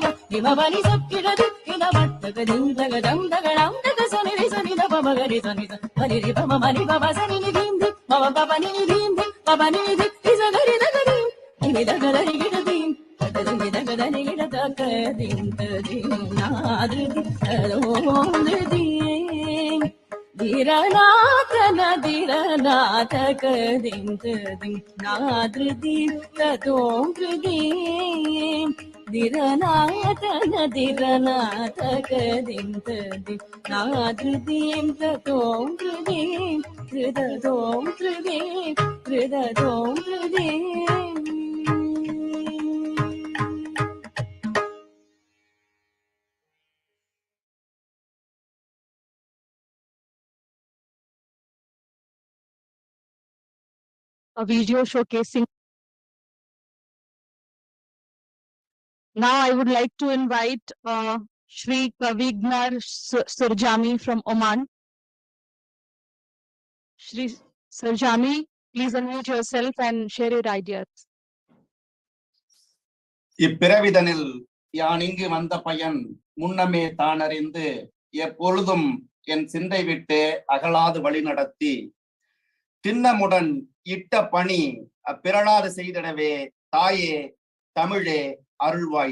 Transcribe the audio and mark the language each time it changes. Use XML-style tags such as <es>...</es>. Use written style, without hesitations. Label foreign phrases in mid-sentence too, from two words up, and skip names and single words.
<en>रिमवनि सक्किटदि निलवत्तगदिं तगजं तगणं तगसरि सरि नव मगरि सनि हरि रि पम मनि पव सरि निधि मम पवनि निधि पवनि निधि निसगरि तगदि दिमि तगदरि गिडदि तगदिमि तगदरि गिडतगदिं तदिं नादृदि तदों धृदि दिरनातन दिरनातकदिं तदिं नादृदि ततों धृदि ದಿರನಾಥ ದಿರನಾಥ ಕದಿಂತದಿ ನಾದೃದೀಂ ತೋಂ ಹೃದೀಂ ಹೃದೋಂ ಹೃದೀಂ ಹೃದೋಂ ಹೃದೀಂ. A video showcasing. Now I would like to invite Shri Kavignar Surjami from Oman. Shri Surjami, please unmute yourself and share your ideas.</en> <ta>இப்பிறவிதனில் யான் இங்கு வந்த பயன் முன்னமே தானறிந்து எப்பொழுதும் என் சிந்தை விட்டு அகலாது வழி நடத்தி திண்ணமுடன் இட்ட பணி அப்பிறழாது செய்திடவே தாயே தமிழே அருள்வாய்.</ta>